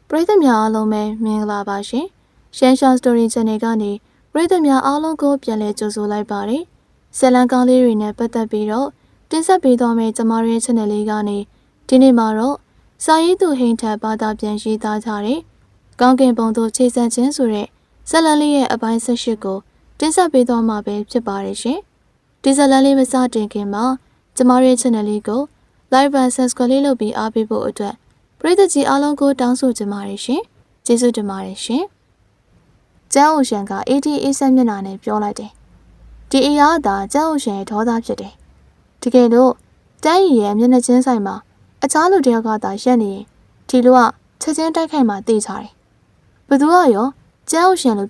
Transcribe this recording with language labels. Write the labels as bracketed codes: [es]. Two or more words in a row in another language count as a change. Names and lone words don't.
[my] ရိသတ်များအားလုံးပဲမင်္ဂလာပါရှင်။ရှမ်းရှောင်းစတိုရီချန်နယ်ကနေပရိသတ်များအားလုံးကိုပြန်လည်ကြိုဆိုလိုက်ပါတယ်။ဇလံကောင်းလေးတွေနဲ့ပတ်သက်ပြီးတော့တင်ဆက်ပေးသွားမယ့်ကျမတို့ရဲ့ channel လေးကနေဒီနေ့မှာတော့စာရေးသူဟိန်ထက်ဘာသာပြန်ရေးသားထားတဲ့ကောင်းကင်ဘုံ သို့ခြေဆန့်ခြင်းဆိုတဲ့ဇလံလေးရဲ့အပိုင်း18ကိုတင်ဆက်ပေးသွားမှာပဲဖြစ်ပါတယ်ရှင်။ဒီဇလံလေးမစတင်ခင်မှာကျမတို့ရဲ့ channel လေးကို [en] like and subscribe [my] လေးလုပ်ပြီးအားပေးဖို့အတွက်ပရိသတ်ကြီးအားလုံး ကိုတောင်းဆိုချင်ပါတယ်ရှင်။ကျေးဇူးတင်ပါတယ်ရှင်။ကျန်းအိုရှန်က88ဆက်မျက်နှာနဲ့ပြောလိုက်တယ်။ဒီအရာကကျန်းအိုရှန်ရဲ့ဒေါသဖြစ်တယ်။တကယ်လို့တ န်းရီရဲ့မျက်နှာချင်းဆိုင်မှာအခြားလူတစ်ယောက်ကသာရက်နေရင်ဒီလူကချက်ချင်းတိုက်ခိုက်မှသိချတယ်။ဘသူကရောကျန်းအိုရှန်လို့